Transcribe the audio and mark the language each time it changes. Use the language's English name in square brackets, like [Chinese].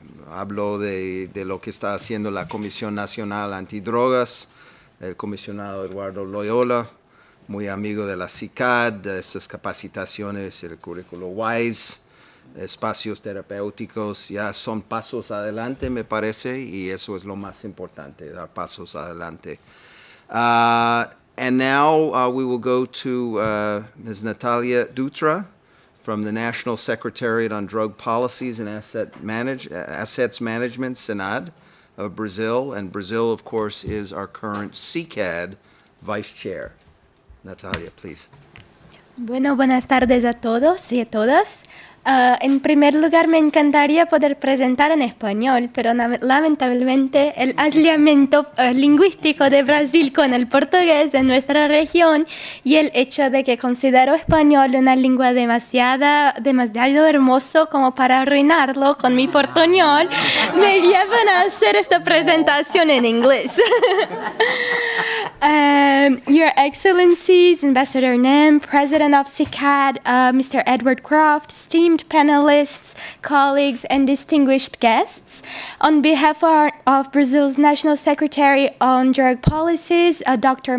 [Spanish] Hablo de lo que está haciendo la Comisión Nacional Antidrogas, el comisionado Eduardo Loyola, muy amigo de la CICAD, de estas capacitaciones, el currículo WISE, espacios terapéuticos, ya son pasos adelante, me parece, y eso es lo más importante, dar pasos adelante. [English] And now we will go to Ms. Natalia Dutra from the National Secretariat on Drug Policies and Assets Management, SENAD, of Brazil. And Brazil, of course, is our current CICAD Vice Chair. Natalia, please. [Spanish] Bueno, buenas tardes a todos y a todas. En primer lugar, me encantaría poder presentar en español, pero lamentablemente el aislamiento lingüístico de Brasil con el portugués en nuestra región y el hecho de que considero español una lengua demasiado hermoso como para arruinarlo con mi portuñol, me llevan a hacer esta presentación en inglés. [English] Your Excellencies, Ambassador Namm, President of CICAD, Mr. Edward Croft, esteemed panelists, colleagues, and distinguished guests. On behalf of Brazil's National Secretary on Drug Policies, Dr.